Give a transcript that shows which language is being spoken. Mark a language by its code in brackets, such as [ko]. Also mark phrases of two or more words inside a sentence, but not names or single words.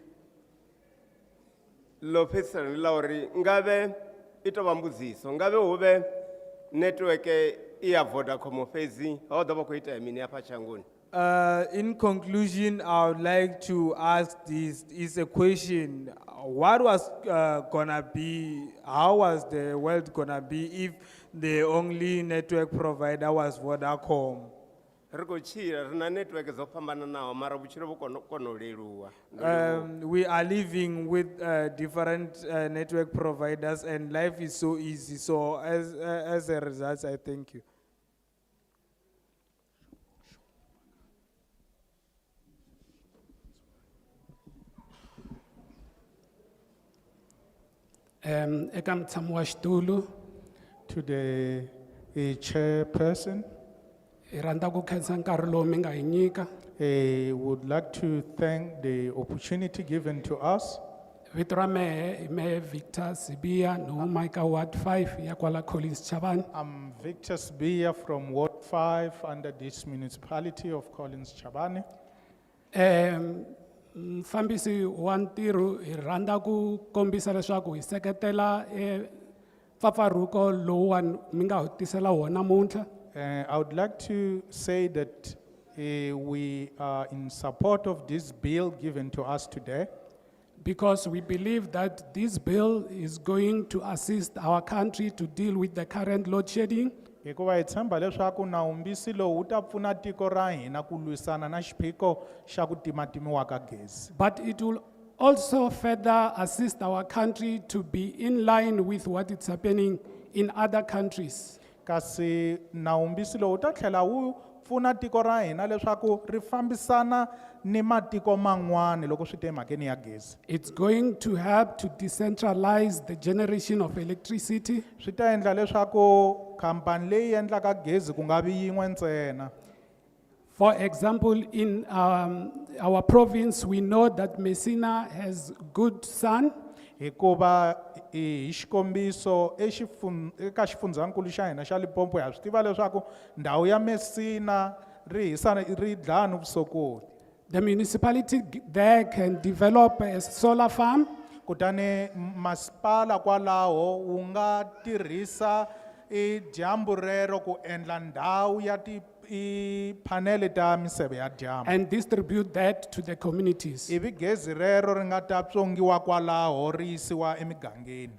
[ve] Lo fhedzisela ndi ḽa uri ngavhe i tou vha mbudziso, ngavhe hu vhe netiweke i ya Vodacom fhedzi ho ḓo vha khou itea mini hafha shangoni? [en] in conclusion, I would like to ask this is a question. What was gonna be, how was the world gonna be if the only network provider was Vodacom? [ve] Ri khou tshila ri na netiweke dzo fhambananaho mara vhutshilo vhu kona u leluwa. [en] We are living with different network providers and life is so easy. So as a result, I thank you. [ts] Eka mutshami wa xitulu, [en] To the chairperson, [ts] hi rhandza ku khensa nkarhi lowu mi nga hi nyika. [en] would like to thank the opportunity given to us. [ts] Vito ra mehe hi mehe Victor Sibiya ni huma eka Ward 5 ya kwala Collins Chabane. [en] I'm Victor Sbiya from Ward 5 under this municipality of Collins Chabane. [ts] Mfambisi wa ntirho hi rhandza ku kombisa leswaku hi seketela mpfapfarhuko lowuwani mi nga wu tisela wona namuntlha. [en] I would like to say that we are in support of this bill given to us today. Because we believe that this bill is going to assist our country to deal with the current load shedding. [ts] Hikuva hi tshemba leswaku nawumbisi lowu wu ta pfuna tiko ra hina ku lwisana na xiphiqo xa ku timatimiwa ka gezi. [en] But it will also further assist our country to be in line with what is happening in other countries. [ts] Kasi nawumbisi lowu wu ta tlhela wu pfuna tiko ra hina leswaku ri fambisana ni matiko man'wana loko swi ta emhakeni ya gezi. [en] It's going to help to decentralize the generation of electricity. [ts] Swi ta endla leswaku khampani leyi endlaka gezi ku nga vi yin'we ntsena. [en] For example, in our province, we know that Messina has good sun. [ts] Hikuva hi xikombiso eka xifundzankulu xa hina xa Limpopo ha swi tiva leswaku ndhawu ya Messina ri dlaya ni vusokoti. [en] The municipality there can develop a solar farm. [ts] Kutani masipala kwalaho wu nga tirhisa dyambu rero ku endla ndhawu ya panele ta miseve ya dyambu. [en] And distribute that to the communities. [ts] Ivi gezi rero ri nga ta tswongiwa kwalaho ri yisiwa emigangeni.